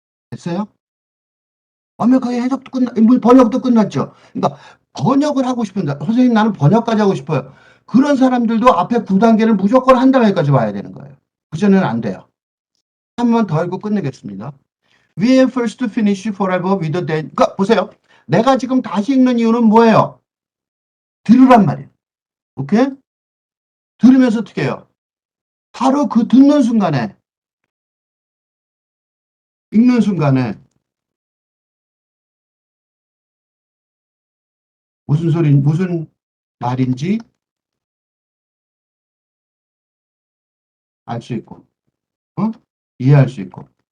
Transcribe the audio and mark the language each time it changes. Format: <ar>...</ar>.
<ko>됐어요? 완벽하게 번역도 끝났죠. 그러니까 번역을 하고 싶은데, 선생님 나는 번역까지 하고 싶어요. 그런 사람들도 앞에 9단계를 무조건 한 단계까지 와야 되는 거예요. 그전에는 안 돼요. 한 번 더 읽고 끝내겠습니다.</ko> <en>We have first to finish forever with the dead.</en> <ko>그러니까 보세요. 내가 지금 다시 읽는 이유는 뭐예요? 들으란 말이에요. 오케이? 들으면서 어떻게 해요? 바로 그 듣는 순간에, 읽는 순간에 무슨 말인지 알 수 있고, 어? 이해할 수 있고.</ko>